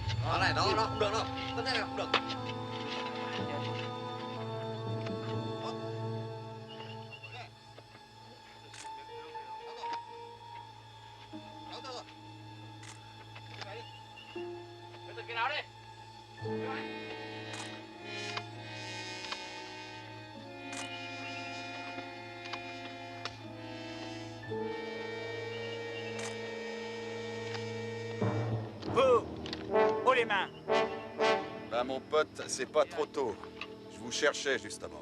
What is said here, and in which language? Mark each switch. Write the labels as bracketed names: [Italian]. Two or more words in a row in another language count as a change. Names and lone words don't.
[Vietnamese] Ở này, đó, không được đâu. Có thế này không được. Cái nào đi. [French] Vous, haut les mains. Ben, mon pote, c'est pas trop tôt. Je vous cherchais, justement.